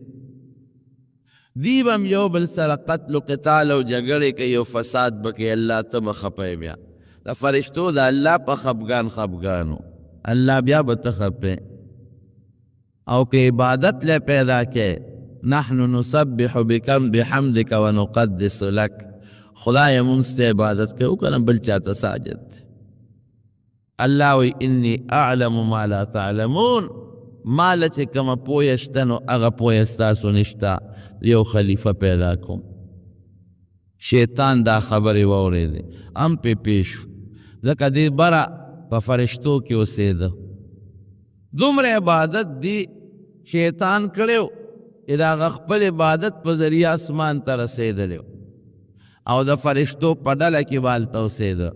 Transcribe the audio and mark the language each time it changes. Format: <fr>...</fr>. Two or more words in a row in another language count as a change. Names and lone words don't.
<ps>دی به هم یو بل سره قتل و قتال او جګړې کوي او فساد به کوي. الله ته به خفه بیا د فرشتو د الله په خفګان خفګانو، الله بیا به ته خفه. او که عبادت له پیدا کې</ps> <ar>نحن نسبح بکم بحمدک ونقدس لک،</ar> <ps>خدای مونږ ته عبادت کوو کنه بل چاته ساجد.</ps> <ar>الله وی انی اعلم ما لا تعلمون،</ar> <ps>مال چې کومه پویه شته نو هغه پویه ستاسو نشته، یو خلیفه پیدا کوم. شیطان دا خبرې واورېدې هم پې پیښ شو، ځکه دې بره په فرشتو کې اوسېده. دومره عبادت دی شیطان کړی و چې د هغه خپل عبادت په ذریعه اسمان ته رسېدلی او د فرشتو په ډله کې به هلته اوسېده.</ps>